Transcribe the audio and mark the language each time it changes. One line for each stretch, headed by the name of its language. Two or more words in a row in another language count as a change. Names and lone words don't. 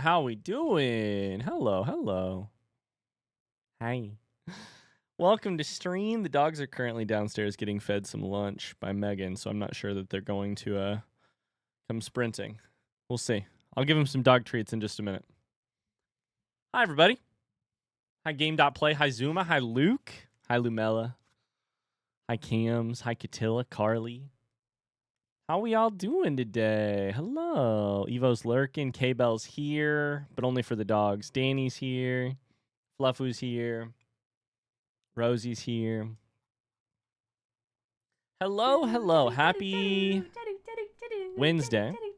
English: How we doing? Hello, hello. Hi. Welcome to stream. The dogs are currently downstairs getting fed some lunch by Megan, so I'm not sure that they're going to come sprinting. We'll see. I'll give them some dog treats in just a minute. Hi, everybody. Hi, Game.play. Hi, Zuma. Hi, Luke. Hi, Lumella. Hi, Cams. Hi, Catilla. Carly. How we all doing today? Hello. Evo's lurking. K-Bell's here, but only for the dogs. Danny's here. Fluffu's here. Rosie's here. Hello, hello. Happy Wednesday.